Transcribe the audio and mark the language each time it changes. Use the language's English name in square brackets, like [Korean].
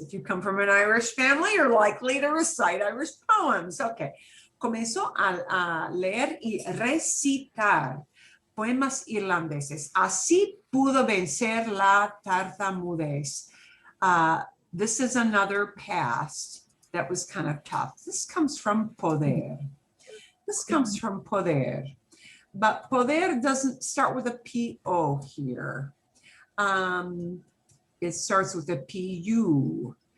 [English] If you come from an Irish family, you're likely to recite Irish poems. Okay. [Spanish] Comenzó a leer y recitar poemas irlandeses. Así pudo vencer la tartamudez. [English] This is another past that was kind of tough. This comes from poder. This comes from poder. But poder doesn't start with a P-O here. It starts with a P-U.